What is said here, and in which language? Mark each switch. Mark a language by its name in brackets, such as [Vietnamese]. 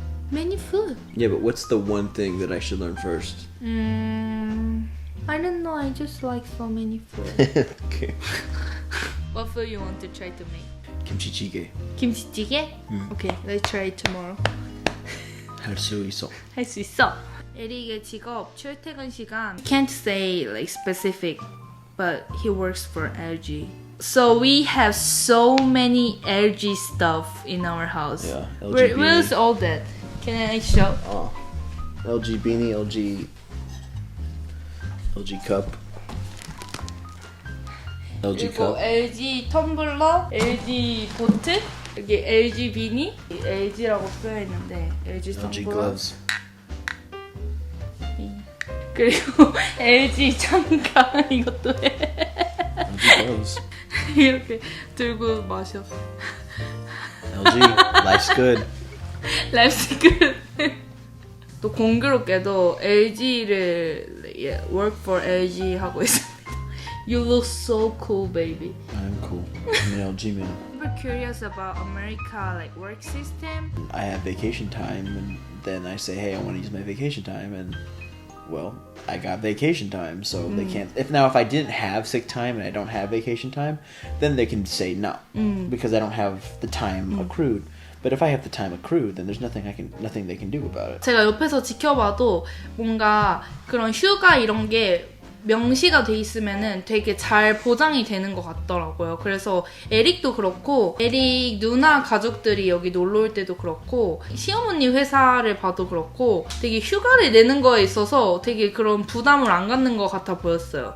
[English] Many food. Yeah, but what's the one thing that I should learn first? I don't know. I just like so many food. Okay. What food you want to try to make? Kimchi jjigae. [Korean] 김치찌개? [English] Okay, let's try it tomorrow. [Korean] 할 수 있어. 할 수 있어. 에릭의 직업 출퇴근 시간. [English] Can't say like specific, but he works for LG. So we have so many LG stuff in our house. Yeah, LG Where's all that? Can I show? Oh, LG beanie, LG cup, LG [Korean] 그리고 [English] cup. [Korean] LG 텀블러, LG 보트, 여기 LG 비니, LG라고 써있는데 LG [English] LG [Korean] 텀블러, [English] gloves. [Korean] 그리고 LG 장갑 이것도 해. [English] LG gloves. [Korean] 이렇게 들고 마셔. [English] LG, life's good. 랩스크. [Korean] 또 공교롭게도 LG를 [English] work for LG [Korean] 하고 있습니다. [English] You look so cool, baby. I'm cool. I'm an LG man. Super curious about America like work system. I have vacation time, and then I say, hey, I want to use my vacation time, and well, I got vacation time, so they can't. If I didn't have sick time and I don't have vacation time, then they can say no because I don't have the time accrued. But if I have to time a crew, then there's nothing they can do about it. [Korean] 제가 옆에서 지켜봐도 뭔가 그런 휴가 이런 게 명시가 돼 있으면은 되게 잘 보장이 되는 것 같더라고요. 그래서 에릭도 그렇고 에릭 누나 가족들이 여기 놀러 올 때도 그렇고 시어머니 회사를 봐도 그렇고 되게 휴가를 내는 거에 있어서 되게 그런 부담을 안 갖는 것 같아 보였어요.